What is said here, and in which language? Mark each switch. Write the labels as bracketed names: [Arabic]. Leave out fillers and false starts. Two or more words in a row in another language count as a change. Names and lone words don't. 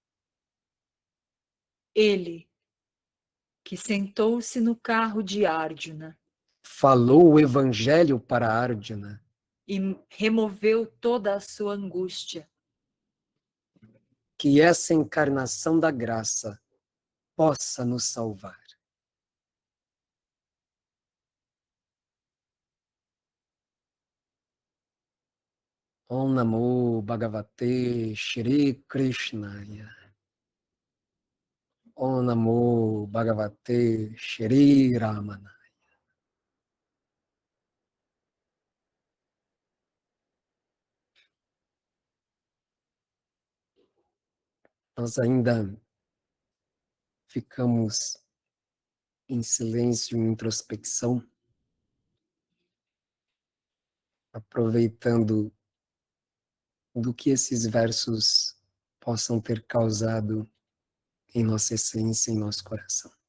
[Portuguese] Ele, que sentou-se no carro de Arjuna falou o evangelho para Arjuna, e removeu toda a sua angústia, que essa encarnação da graça possa nos salvar. [Sanskrit] ॐ नमो भगवते श्री कृष्णाय. ॐ नमो भगवते श्री रमण. [Portuguese] Nós ainda ficamos em silêncio, em introspecção, aproveitando do que esses versos possam ter causado em nossa essência, em nosso coração.